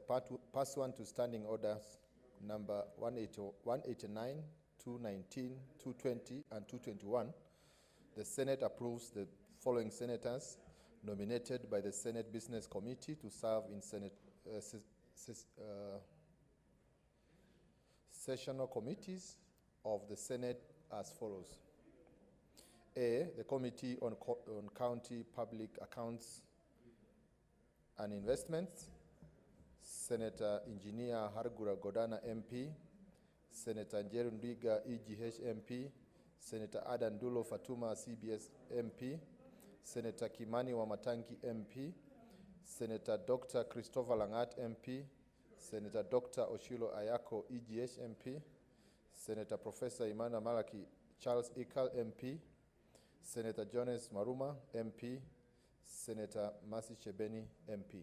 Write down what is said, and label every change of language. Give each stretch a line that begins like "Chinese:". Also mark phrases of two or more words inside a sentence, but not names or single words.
English: pursuant to standing orders number 189, 219, 220, and 221, the Senate approves the following senators nominated by the Senate Business Committee to serve in sessional committees of the Senate as follows. A, the Committee on County Public Accounts and Investments, Senator Engineer Hargura Godana MP, Senator Njeru Ndwiga EGH MP, Senator Adan Dulo Fatuma CBS MP, Senator Kimani Wamatangi MP, Senator Dr. Christopher Langat MP, Senator Dr. Oshilo Ayako EGH MP, Senator Professor Imana Malaki Charles Ikal MP, Senator Jones Maruma MP, Senator Mercy Chebeni MP.